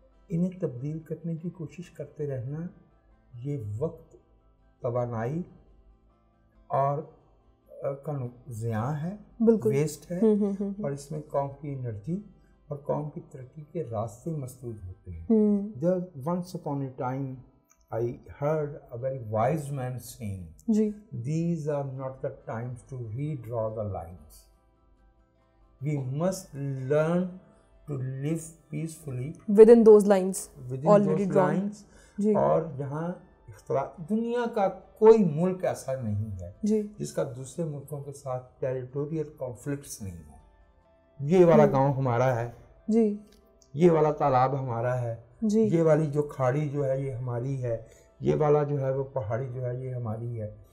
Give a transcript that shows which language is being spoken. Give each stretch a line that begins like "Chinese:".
Urdu: انہیں تبدیل کرنے کی کوشش کرتے رہنا، یہ وقت، توانائی اور کا ضیاع ہے، ویسٹ ہے، اور اس میں قوم کی انرجی اور قوم کی ترقی کے راستے مسدود ہوتے ہیں.
English: Once upon a time I heard a very wise man saying, these are not the times to redraw the lines. We must learn to live peacefully within those lines already drawn.
Urdu: اور جہاں دنیا کا کوئی ملک ایسا نہیں ہے جس کا دوسرے ملکوں کے ساتھ ٹیریٹوریل کانفلکٹس نہیں ہے. یہ والا گاؤں ہمارا ہے، یہ والا تالاب ہمارا ہے، یہ والی جو کھاڑی جو ہے یہ ہماری ہے، یہ والا جو ہے وہ پہاڑی جو ہے یہ ہماری ہے.